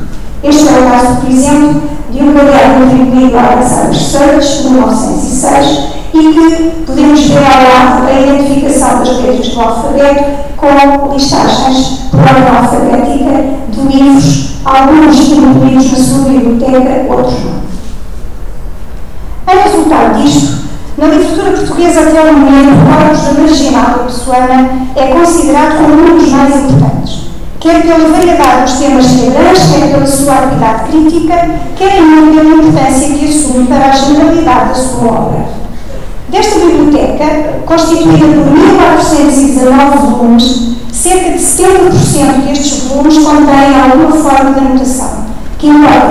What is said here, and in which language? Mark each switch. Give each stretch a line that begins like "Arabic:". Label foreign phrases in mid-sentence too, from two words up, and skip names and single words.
Portuguese: Este é o caso, por exemplo, de um caderno atribuído à Alexander Sturges, de 1906, e que podemos ver ao lado a identificação das letras do alfabeto com listagens por ordem alfabética de livros, alguns incluídos na sua biblioteca, outros não. Em resultado disto, na literatura portuguesa até o momento, o corpus da Marginalia pessoana é considerado como um dos mais importantes, quer pela variedade dos temas que abrange, quer pela sua habilidade crítica, quer ainda pela importância que assume para a generalidade da sua obra. Desta biblioteca, constituída por 1419 volumes, cerca de 70% destes volumes contêm alguma forma de anotação, que importa